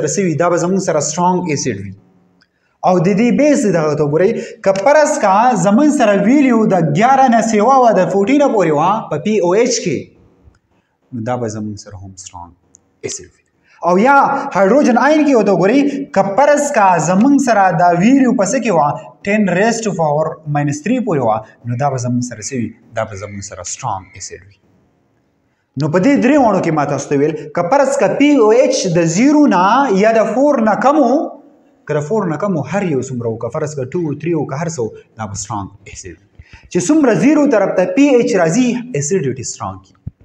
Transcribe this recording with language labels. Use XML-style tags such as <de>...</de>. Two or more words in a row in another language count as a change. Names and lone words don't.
<ps>څه وي دا به زموږ سره</ps> <en>strong acid</en> <ps>وي او د دې بیس دغه ته وګورئ که فرض کا زموږ سره ویلیو د 11 نه سیوا وه د 14 نه پورې وه په پی او ایچ کې نو دا به زموږ سره هم</ps> <en>strong acid</en> <ps>وي او یا</ps> <en>hydrogen ion</en> <ps>کې ورته وګورئ که فرض کا زموږ سره دا ویلیو په څه کې وه 10</ps> <en>raised to power minus 3</en> <ps>پورې وه نو دا به زموږ سره څه وي دا به زموږ سره</ps> <en>strong acid</en> <ps>وي نو په دې درې واړو کې ما تاسو ته ویل که فرض کا پی او ایچ د 0 نه یا د 4 نه کم و که د 4 نه کم و هر یو څومره و که فرض کا 2 3 و که هر څه دا به</ps> <en>strong acid</en> <ps>وي چې څومره 0 طرف ته پی ایچ راځي</ps> <en>acidity strong</en> <ps>کي</ps>